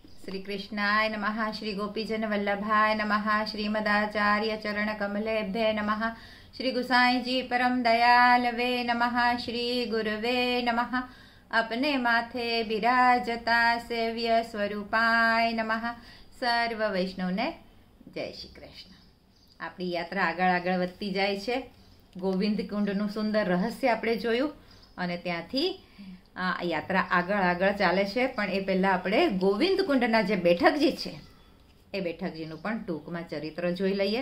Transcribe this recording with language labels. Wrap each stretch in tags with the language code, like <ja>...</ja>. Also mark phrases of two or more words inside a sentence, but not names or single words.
<sa>श्री कृष्णाय नमः। श्री गोपीजन वल्लभाय नमः। श्रीमदाचार्य चरण कमलेभ्ये नमः। श्री गुसाई जी परम दयालवे नमः। श्री गुरुवे नमः।</sa> <hi>अपने माथे बिराजता</hi> <sa>सेव्य स्वरूपाय नमः।</sa> <gu>સર્વ વૈષ્ણવને જય શ્રી કૃષ્ણ। આપણી યાત્રા આગળ આગળ વધતી જાય છે। ગોવિંદ કુંડનું સુંદર રહસ્ય આપણે જોયું અને ત્યાંથી આ યાત્રા આગળ આગળ ચાલે છે। પણ એ પહેલાં આપણે ગોવિંદ કુંડના જે બેઠકજી છે એ બેઠકજીનું પણ ટૂંકમાં ચરિત્ર જોઈ લઈએ।</gu>